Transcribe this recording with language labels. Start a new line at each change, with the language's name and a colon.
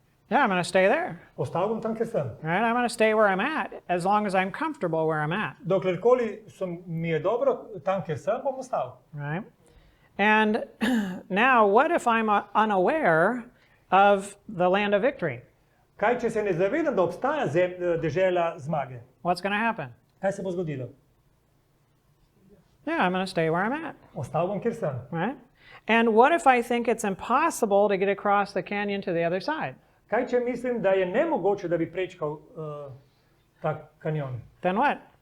English: Yeah, I'm going to stay there,
Slovenian: Ostal bom tam, kjer sem.
English: right? I'm going to stay where I'm at as long as I'm comfortable where I'm at,
Slovenian: Doklerkoli mi je dobro tam, kjer sem, bom ostal.
English: right? And now, what if I'm unaware of the land of victory?
Slovenian: Kaj, če se ne zavedam, da obstaja dežela zmage?
English: What's going to happen?
Slovenian: Kaj se bo zgodilo?
English: Yeah, I'm going to stay where I'm at,
Slovenian: Ostal bom, kjer sem.
English: right? And what if I think it's impossible to get across the canyon to the other side?
Slovenian: Kaj, če mislim, da je nemogoče, da bi prečkal ta kanjon?
English: Then what?